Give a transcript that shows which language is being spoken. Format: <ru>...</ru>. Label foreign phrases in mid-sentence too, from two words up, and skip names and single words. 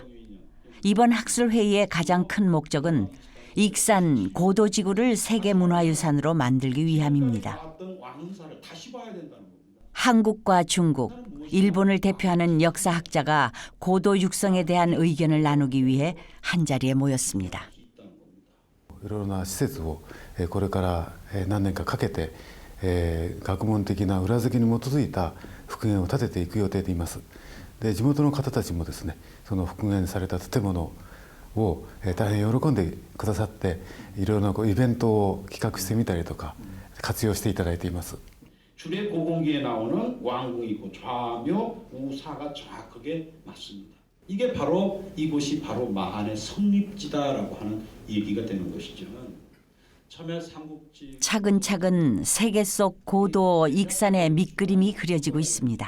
<ko>이번 학술회의의 가장 큰 목적은 익산 고도지구를 세계문화유산으로 만들기 위함입니다. 한국과 중국, 일본을 대표하는 역사학자가 고도 육성에 대한 의견을 나누기 위해 한자리에 모였습니다.</ko> <ja>いろいろな施設をこれから何年かかけて学問的な裏付けに基づいた復元を立てていく予定でいます。で、地元の方たちもですね、その復元された建物を大変喜んでくださって、いろいろなイベントを企画してみたりとか活用していただいています。</ja> <ko>출애 고공기에 나오는 왕궁이 있고 좌묘 우사가 정확하게 맞습니다. 이게 바로 이곳이 바로 마한의 성립지다라고 하는 얘기가 되는 것이죠. 처음에 삼국지 차근차근 세계 속 고도 익산의 밑그림이 그려지고 있습니다.</ko>